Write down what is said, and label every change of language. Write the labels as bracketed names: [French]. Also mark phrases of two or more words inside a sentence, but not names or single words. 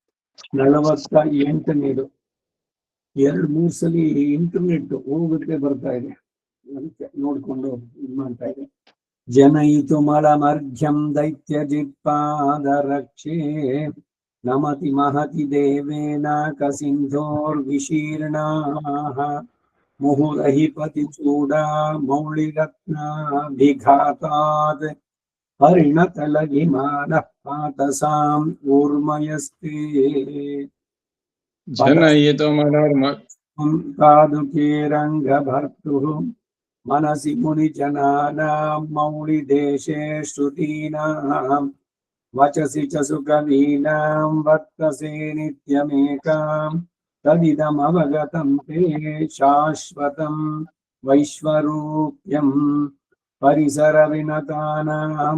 [Kannada] 48ನೇದು 2-3 ಸಲ ಇಂಟರ್ನೆಟ್ ಹೋಗುತ್ತೆ ಬರ್ತಾ ಇದೆ, ಅದಕ್ಕೆ ನೋಡ್ಕೊಂಡು ಇದು ಮಾಡ್ತಾ ಇದೆ. [Sanskrit] ಜನಯಿತು ಮಲಮರ್ಘ್ಯಂ ದೈತ್ಯ ಜಿತ್ಪಾದರಕ್ಷೇ ನಮತಿ ಮಹತಿ ದೇವೇನ ಕಸಿಂಧೋರ್ವಿಶೀರ್ಣಾಃ ಮುಹುರಹಿಪತಿ ಚೂಡಾ ಮೌಳಿರತ್ನಾಭಿಘಾತಾತ್ ಪರಿಣತಲಗಿಮಾನಃ ಪಾತಸಾಂ ಊರ್ಮಯಸ್ತೆ ಜನಯಿತು ಮಲರ್ಮ पादुके रंगभर्तुः मनसि मुनिजनानां मौलिदेशे श्रुतीनां वचसि च सुकवीनां वर्तसे नित्यमेकां तदिदमवगतं ते शाश्वतं वैश्वरूप्यं परिसरविनतानां